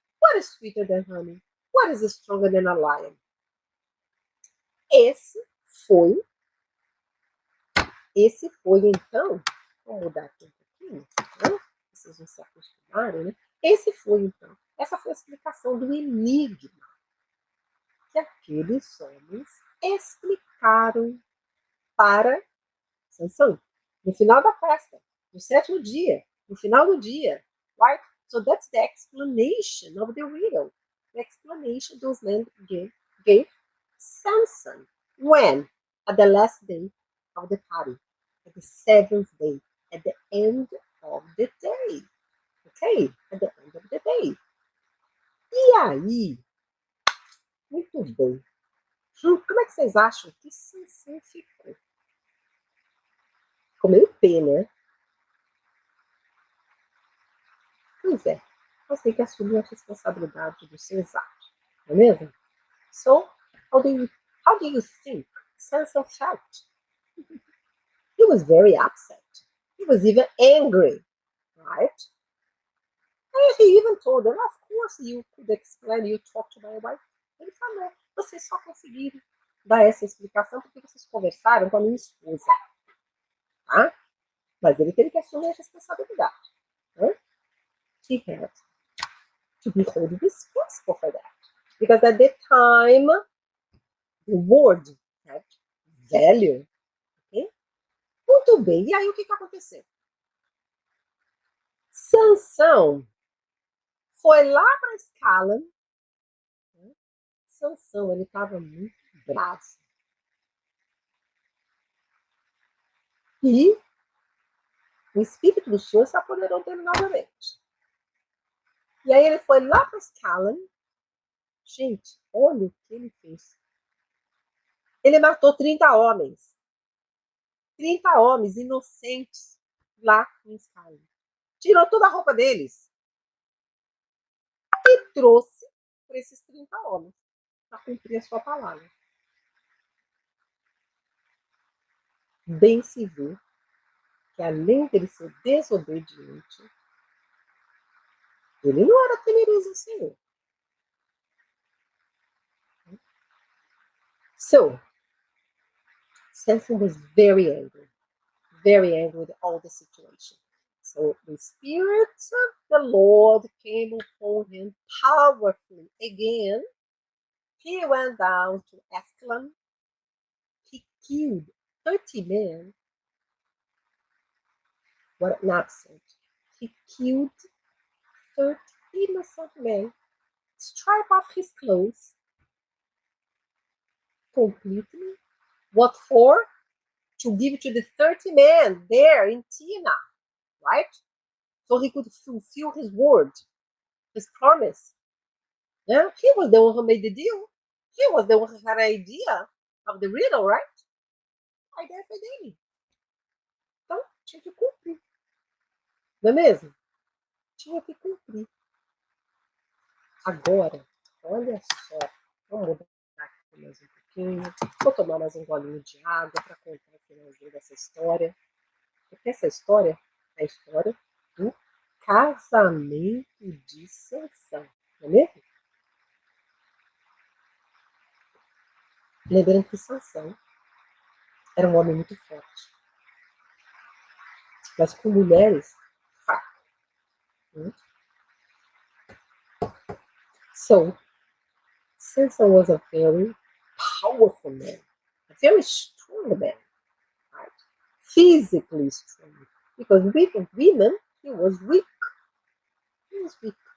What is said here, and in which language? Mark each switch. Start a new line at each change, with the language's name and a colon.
English: What is sweeter than honey? What is stronger than a lion?
Portuguese: Esse foi, então, vou mudar aqui um pouquinho, né? Vocês vão se acostumarem, né? Esse foi, então, essa foi a explicação do enigma que aqueles homens explicaram para Sansão. No final da festa, no sétimo dia, no final do dia, right?
English: So that's the explanation of the riddle. The explanation those men gave Samson. When? At the last day of the party. At the seventh day. At the end of the day. Ok? At the end of the day.
Portuguese: E aí? Muito bem. Como é que vocês acham que Sansão ficou? Ficou meio P, né? Pois é. Você tem que assumir a responsabilidade dos seus atos. Não é mesmo?
English: So, how do you think Samson felt? He was very upset. He was even angry, right? And he even told them, of course you could explain, you talk to my wife.
Portuguese: Ele falou, vocês só conseguiram dar essa explicação porque vocês conversaram com a minha esposa. Tá? Mas ele teve que assumir a responsabilidade. Né?
English: He had to be held responsible for that. Because at the time, the word had value.
Portuguese: Okay? Muito bem. E aí, o que aconteceu? Sansão foi lá para a escala. Né? Sansão, ele estava muito bravo. E o Espírito do Senhor se apoderou dele novamente. E aí ele foi lá para a escala. Gente, olha o que ele fez. Ele matou 30 homens. 30 homens inocentes lá em Escala. Tirou toda a roupa deles. E trouxe para esses 30 homens para cumprir a sua palavra. Bem se vê que além dele ser desobediente, ele não era temeroso ao Senhor.
English: So, Samson was very angry with all the situation. So the Spirit of the Lord came upon him powerfully again. He went down to Ascalon. He killed 30 men. What an absent. He killed 30 innocent men, stripped off his clothes completely. What for? To give to the 30 men there in Tina, right? So he could fulfill his word, his promise. Yeah? He was the one who made the deal. He was the one who had an idea of the riddle, right?
Portuguese: A ideia foi dele. Então, tinha que cumprir. Não é mesmo? Tinha que cumprir. Agora, olha só Vamos mudar aqui mais um pouquinho. Vou tomar mais um golinho de água para contar o finalzinho dessa história. Porque essa história é a história do casamento de Sansão. Não é mesmo? Lembrando que Sansão era um homem muito forte, mas com mulheres fracas. Né?
English: So, Samson was a very powerful man, a very strong man, right? Physically strong. Because with women, he was weak. He was weak.